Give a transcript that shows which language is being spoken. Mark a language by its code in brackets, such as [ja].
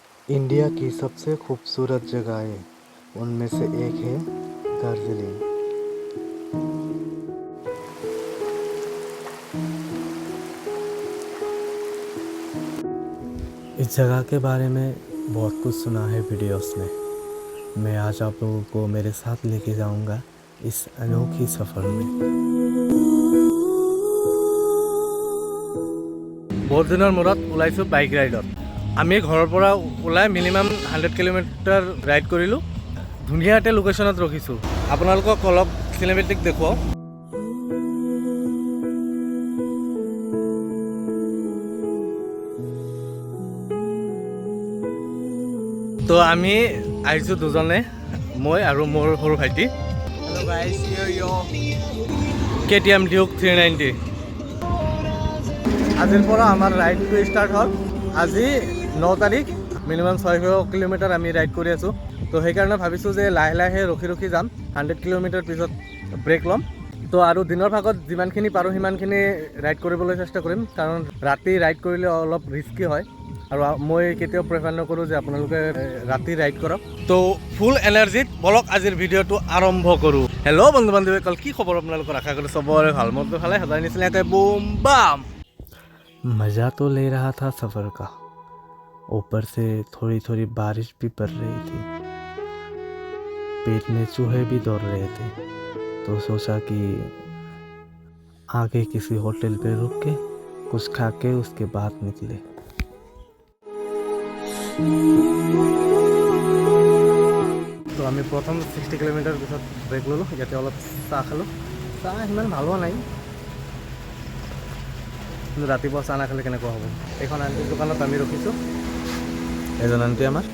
[hi] India की सबसे खूबसूरत जगहें उनमें से एक है दार्जिलिंग। इस जगह के बारे में बहुत कुछ सुना है वीडियोस में। मैं आज आप लोगों को मेरे साथ लेके जाऊंगा इस अनोखी सफ़र में। [as] बहुत दिনৰ মূৰত ওলাইছোঁ বাইক ৰাইডত। আমি ঘৰৰ পৰা ওলাই মিনিমাম 100 কিলোমিটাৰ ৰাইড কৰিলোঁ। ধুনীয়া এটা লোকেশ্যনত ৰখিছোঁ। আপোনালোকক অলপ চিনেমেটিক দেখুৱাওঁ। তো আমি আহিছোঁ দুজনে, মই আৰু মোৰ সৰু ভাইটি। [en] Hello guys, here you are. KTM Duke 390। [as] আজিৰ পৰা আমাৰ ৰাইডটো ষ্টাৰ্ট হ'ল। আজি 9 তাৰিখ, মিনিমাম 600 কিলোমিটাৰ আমি ৰাইড কৰি আছোঁ। তো সেইকাৰণে ভাবিছোঁ যে লাহে লাহে ৰখি যাম। 100 কিলোমিটাৰ পিছত ব্ৰেক ল'ম। তো আৰু দিনৰ ভাগত যিমানখিনি পাৰোঁ সিমানখিনি ৰাইড কৰিবলৈ চেষ্টা কৰিম, কাৰণ ৰাতি ৰাইড কৰিলে অলপ ৰিস্কি হয়। আৰু মই কেতিয়াও প্ৰেফাৰ নকৰোঁ যে আপোনালোকে ৰাতি ৰাইড কৰক। তো ফুল এনাৰ্জিত বলক আজিৰ ভিডিঅ'টো আৰম্ভ কৰোঁ। হেল্ল' বন্ধু বান্ধৱীসকল, কি খবৰ আপোনালোকৰ? আশা কৰোঁ চবৰে ভাল। মোৰতো ভালে, সদায় নিচিনাকৈ বুম বাম। [hi] मज़ा तो ले रहा था सफ़र का, ऊपर से थोड़ी थोड़ी बारिश भी पड़ रही थी। पेट में चूहे भी दौड़ रहे थे, तो सोचा कि आगे किसी होटल पे रुक के कुछ खा के उसके बाद निकले। [as] তো আমি প্ৰথম 60 কিলোমিটাৰ পিছত ব্ৰেক ল'লোঁ। ইয়াতে অলপ চাহ খালোঁ। চাহ সিমান ভাল হোৱা নাই, কিন্তু ৰাতিপুৱা চাহ নাখালে কেনেকুৱা হ'ব। এইখন আণ্টিৰ দোকানত আমি ৰখিছোঁ, এজন আণ্টি আমাৰ।